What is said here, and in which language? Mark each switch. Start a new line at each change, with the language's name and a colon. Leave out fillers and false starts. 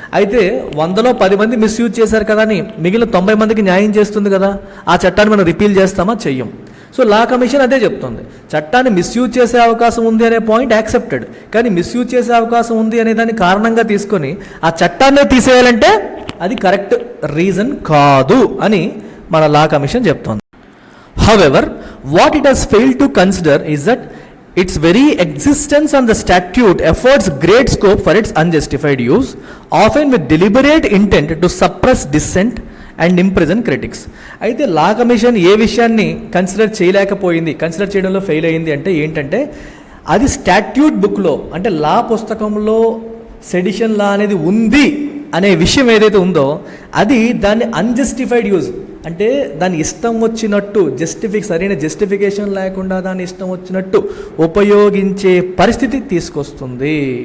Telugu: అయితే 100లో 10 మంది మిస్యూజ్ చేశారు కదా అని మిగిలిన 90 మందికి న్యాయం చేస్తుంది కదా, ఆ చట్టాన్ని మనం రిపీల్ చేస్తామా? చెయ్యం. సో లా కమిషన్ అదే చెప్తుంది, చట్టాన్ని మిస్యూజ్ చేసే అవకాశం ఉంది అనే పాయింట్ యాక్సెప్టెడ్, కానీ మిస్యూజ్ చేసే అవకాశం ఉంది అనే దాన్ని కారణంగా తీసుకొని ఆ చట్టాన్నే తీసేయాలంటే అది కరెక్ట్ రీజన్ కాదు అని మన లా కమిషన్ చెప్తోంది.
English: However, what it has failed to consider is that its very existence on the statute affords great scope for its unjustified use, often with deliberate intent to suppress dissent and imprison critics.
Telugu: అయితే law commission ఏ విషయాన్ని consider చేయడంలో fail అయింది అంటే ఏంటంటే, అది statute బుక్లో అంటే లా పుస్తకంలో సెడిషన్ లా అనేది ఉంది అనే విషయం ఏదైతే ఉందో అది దాన్ని అన్జస్టిఫైడ్ యూజ్ అంటే దాని ఇష్టం వచ్చినట్టు సరైన జస్టిఫికేషన్ లేకుండా దాని ఇష్టం వచ్చినట్టు ఉపయోగించే పరిస్థితి తీసుకొస్తుంది.